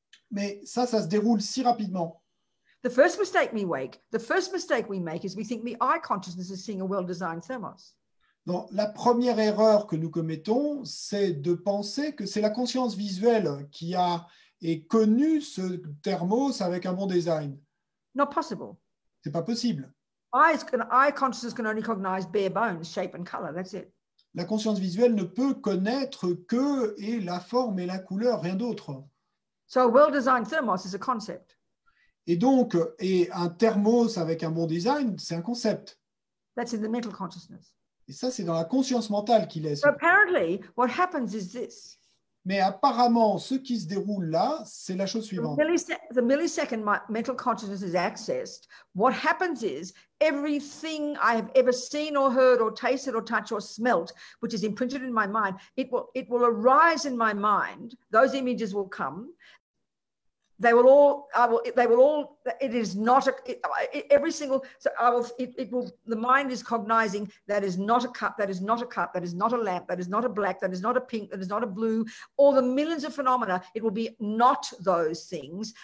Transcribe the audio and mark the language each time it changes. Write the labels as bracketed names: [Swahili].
[French] Mais ça se déroule si rapidement. [English] The first mistake we make is we think the eye consciousness is seeing a well-designed thermos. [French] Donc, la première erreur que nous commettons, c'est de penser que c'est la conscience visuelle qui a connu ce thermos avec un bon design. [English] Not possible. [French] C'est pas possible. [English] Eye consciousness can only cognize bare bones, shape and color. That's it. [French] La conscience visuelle ne peut connaître que la forme et la couleur, rien d'autre. [English] So a well-designed thermos is a concept. [French] Et donc, un thermos avec un bon design, c'est un concept. [English] That's in the mental consciousness. [French] Et ça, c'est dans la conscience mentale qu'il est. [English] So apparently, what happens is this. [French] Mais apparemment, ce qui se déroule là, c'est la chose suivante. [English] The millisecond my mental consciousness is accessed. What happens is everything I have ever seen or heard or tasted or touched or smelt, which is imprinted in my mind, it will arise in my mind. Those images will come. They will all, it is not every single, so the mind is cognizing that is not a cup, that is not a cup, that is not a lamp, that is not a black, that is not a pink, that is not a blue, all the millions of phenomena, it will be not those things.